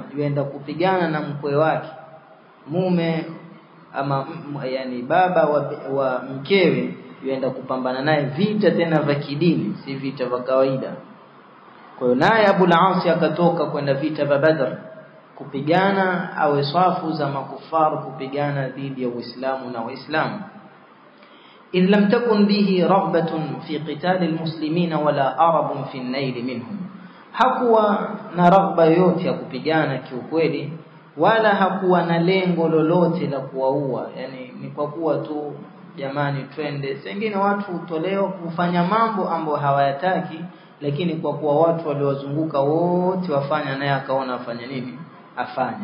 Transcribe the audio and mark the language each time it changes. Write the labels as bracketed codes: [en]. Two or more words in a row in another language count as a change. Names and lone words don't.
[sw] Yuenda kupigana na mkwe wake, mume ama yani baba wa mkewe, yuenda kupambana naye vita tena vya kidini, si vita vya kawaida. Kwa hiyo naye Abu al-As akatoka kwenda vita vya Badr kupigana au safu za makufaru, kupigana dhidi ya Uislamu na Waislamu. [ar] إن لم تكن به رغبة في قتال المسلمين ولا أرب في النيل منهم, [sw] hakuwa na raghba yote ya kupigana kiukweli, wala hakuwa na lengo lolote la kuwaua. Yani ni kwa kuwa tu jamani twende, sengine watu utolewa kufanya mambo ambayo hawayataki, lakini kwa kuwa watu waliozunguka wote wafanya, naye akaona afanye nini afanye.